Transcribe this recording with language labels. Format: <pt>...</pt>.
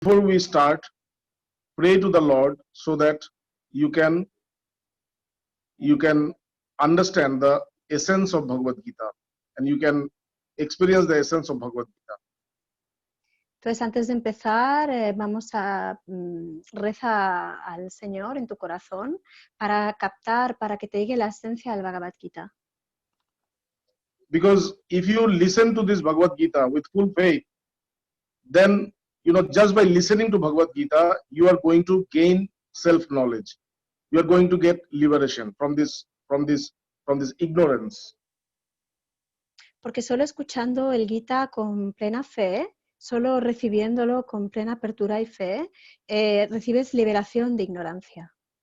<en>before we start, pray to the Lord so that you can understand the essence of Bhagavad Gita and you can experience the essence of Bhagavad Gita.</en> <es>Entonces, antes de empezar, vamos a reza al Señor en tu corazón para captar, para que te llegue la esencia del Bhagavad Gita.</es> <en>Because if you listen to this Bhagavad Gita with full faith, then just by listening to Bhagavad Gita, you are going to gain self-knowledge. You are going to get liberation from this ignorance.</en> <es>Porque solo escuchando el Gita con plena fe, solo recibiéndolo con plena apertura y fe, recibes liberación de ignorancia.</es>